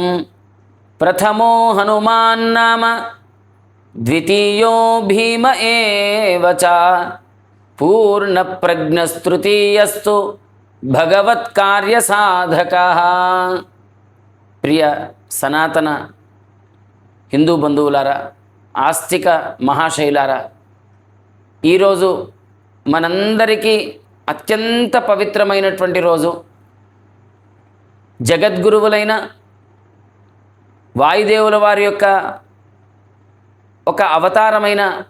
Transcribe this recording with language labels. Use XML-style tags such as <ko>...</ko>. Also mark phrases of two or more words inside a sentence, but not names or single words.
<sa>प्रथमो हनुमान्नाम द्वितीयो भीम एव च पूर्णप्रज्ञस्तृतीयस्तु भगवत्कार्यसाधकः।</sa> <te>ప్రియ సనాతన హిందూ बंधुవులారా, ఆస్తిక మహాశైలారా, ఈరోజు మనందరికీ అత్యంత పవిత్రమైనటువంటి రోజు. జగద్గురువులైన వాయుదేవుల వారి యొక్క ఒక అవతారమైన</te>